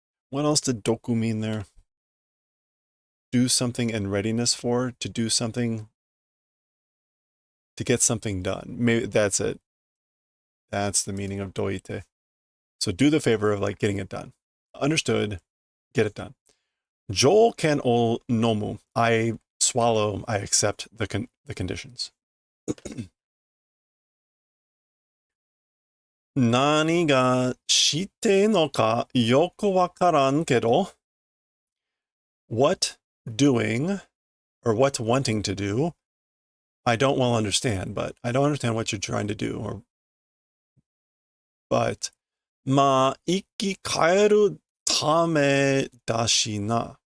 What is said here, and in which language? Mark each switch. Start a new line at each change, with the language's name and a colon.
English: What else did doku mean there? Do something in readiness for, to do something, to get something done. Maybe that's it. That's the meaning of doite. So do the favor of like getting it done. Understood, get it done.
Japanese: Jouken o nomu.
English: I swallow, I accept the conditions.
Japanese: 何がしてんのかよくわからんけど
English: What doing or what's wanting to do, I don't well understand, but I don't understand what you're trying to do. But,
Japanese: まあ、生き返るためだしな.